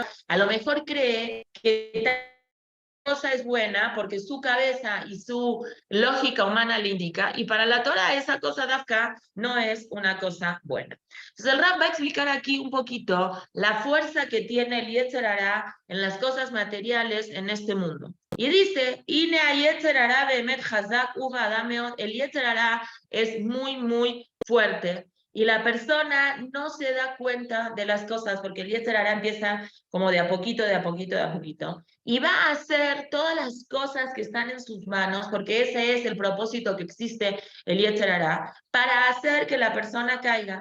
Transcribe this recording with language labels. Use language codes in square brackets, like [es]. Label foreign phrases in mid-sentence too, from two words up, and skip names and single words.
[es] A lo mejor cree que cosa es buena porque su cabeza y su lógica humana le indica, y para la Torah esa cosa de acá no es una cosa buena. Entonces el Rab va a explicar aquí un poquito la fuerza que tiene el [he] יצר הרע [es] en las cosas materiales en este mundo. Y dice, [he] הנה ה יצר הרע באמת חזק ובא אדם מאוד. El יצר הרע es muy, muy fuerte. Y la persona no se da cuenta de las cosas porque el יצר הרע empieza como de a poquito, de a poquito, de a poquito. Y va a hacer todas las cosas que están en sus manos, porque ese es el propósito que existe el יצר הרע, para hacer que la persona caiga.